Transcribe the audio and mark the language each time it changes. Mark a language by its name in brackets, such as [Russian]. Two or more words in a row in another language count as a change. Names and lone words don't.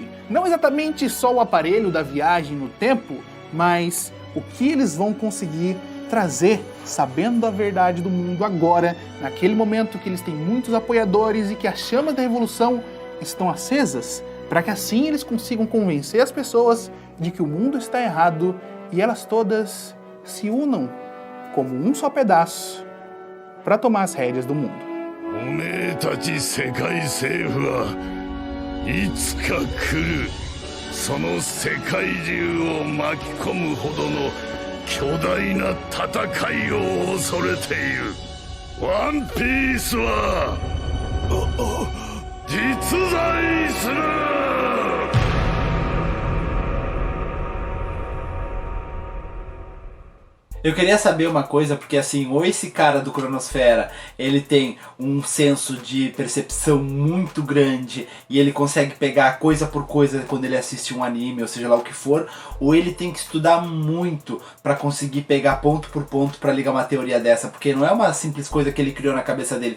[Portuguese] Não exatamente só o aparelho da viagem no tempo, mas o que eles vão conseguir trazer, sabendo a verdade do mundo agora, naquele momento que eles têm muitos apoiadores e que as chamas da revolução estão acesas, para que assim eles consigam convencer as pessoas de que o mundo está errado e elas todas se unam como um só pedaço para tomar as rédeas do mundo. [Japanese] おめえたち世界政府はいつか来る。その世界中を巻き込むほどの巨大な戦いを恐れている。ワンピースは実在する。 [Portuguese] Eu queria saber uma coisa, porque assim, ou esse cara do Cronosfera, ele tem um senso de percepção muito grande e ele consegue pegar coisa por coisa quando ele assiste um anime, ou seja lá o que for, ou ele tem que estudar muito pra conseguir pegar ponto por ponto pra ligar uma teoria dessa, porque não é uma simples coisa que ele criou na cabeça dele.